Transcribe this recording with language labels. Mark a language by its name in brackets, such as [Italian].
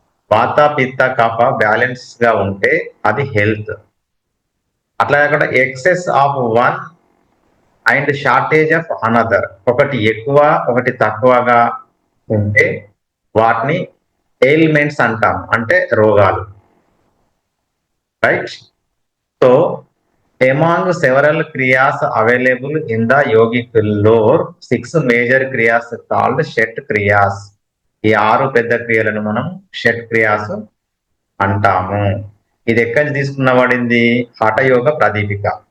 [Telugu] వాత, పిత్త, కఫ బ్యాలెన్స్ గా ఉంటే అది హెల్త్. అట్లా కాకుండా excess of one and shortage of another, ఒకటి ఎక్కువ ఒకటి తక్కువగా ఉంటే వాటిని ఎయిల్మెంట్స్ అంటాం, అంటే రోగాలు, right? [English] So among several kriyas available in the yogic lore, 6 major kriyas called shat kriyas. [Telugu] ఈ 6 పెద్ద క్రియలను మనం షట్ క్రియాస్ అంటాము. ఇది ఎక్కడి నుంచి తీసుకున్నబడింది? హఠయోగ ప్రదీపిక.